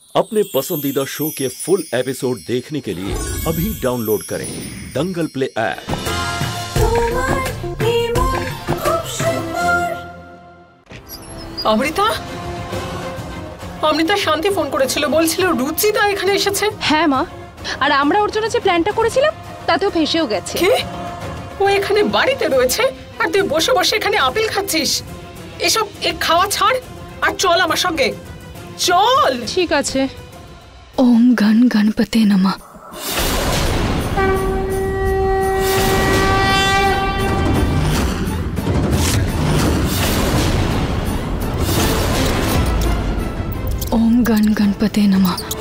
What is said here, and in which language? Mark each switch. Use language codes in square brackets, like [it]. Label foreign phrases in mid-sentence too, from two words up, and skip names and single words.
[hi] अपने पसंदीदा शो के [en] full episode [hi] देखने के लिए अभी डाउनलोड करें दंगल प्ले ऐप। [bn] অমৃতা অমৃতা শান্তি ফোন করেছিল, বলছিল রুচিতা এখানে এসেছে। হ্যাঁ মা, আর আমরা ওর জন্য যে প্ল্যানটা করেছিলাম তাতেও ফেসেও গেছে। কি? ও এখানে বাড়িতে রয়েছে আর তুই বসে বসে এখানে আপেল খাচ্ছিস? এসব খাওয়া ছাড় আর চল আমার সঙ্গে, চল। ঠিক আছে। [sa] ওম গণ গণপতে নমঃ। ओम गण गणपते नमः।